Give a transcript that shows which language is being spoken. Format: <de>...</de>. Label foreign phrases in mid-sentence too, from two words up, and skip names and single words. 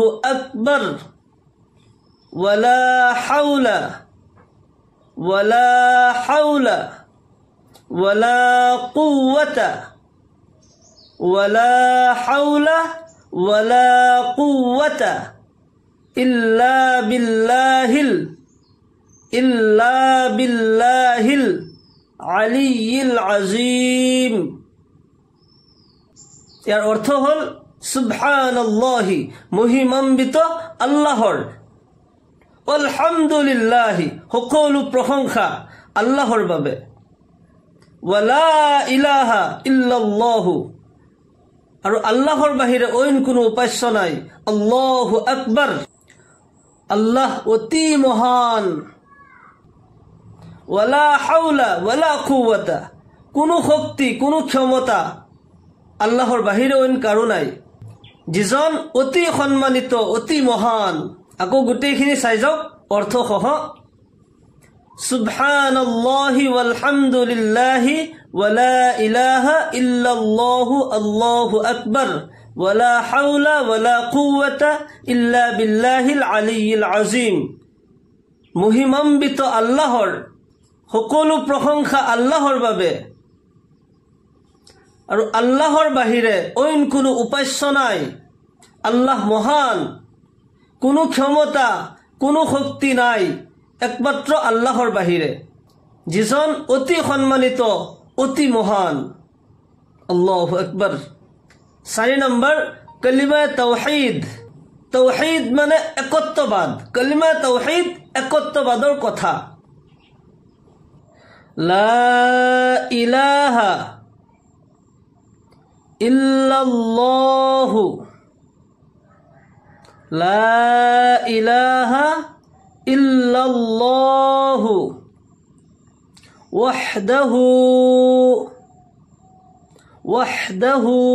<ar>أكبر ولا حول ولا حول ولا قوة ولا حول ولا قوة إلا بالله العلي العظيم.</ar> <as>ইয়াৰ অৰ্থ হল সুবহানাল্লাহি মহিমান্বিত আল্লাহৰ, আলহামদুলিল্লাহি সকলো প্ৰশংসা আল্লাহৰ বাবে,</as> <ar>ولا إله إلا الله</ar> <as>আৰু আল্লাহৰ বাহিৰে অইন কোনো উপাস্য নাই,</as> <ar>الله أكبر</ar> <as>আল্লাহ অতি মহান,</as> <ar>ولا حول ولا قوة</ar> <as>কোনো শক্তি কোনো ক্ষমতা আল্লাহৰ বাহিৰে অইন কাৰো নাই, যিজন অতি সন্মানিত অতি মহান। আকৌ গোটেইখিনি চাই যাওক অৰ্থসহ।</as> <ar>سبحان الله والحمد لله ولا إله إلا الله الله أكبر ولا حول ولا قوة إلا بالله العلي العظيم.</ar> <as>মহিমান্বিত আল্লাহৰ, সকলো প্ৰশংসা আল্লাহৰ বাবে আৰু আল্লাহৰ বাহিৰে অইন কোনো উপাস্য নাই। আল্লাহ মহান, কোনো ক্ষমতা কোনো শক্তি নাই একমাত্ৰ আল্লাহৰ বাহিৰে, যিজন অতি সন্মানিত অতি মহান।</as> <ar>الله أكبر.</ar> <as>4 নম্বৰ কালিমা তাওহীদ। তাওহীদ মানে একত্ববাদ। কালিমা তাওহীদ একত্ববাদৰ কথা।</as> <ar>لا إله إلا الله لا إله إلا الله وحده</ar>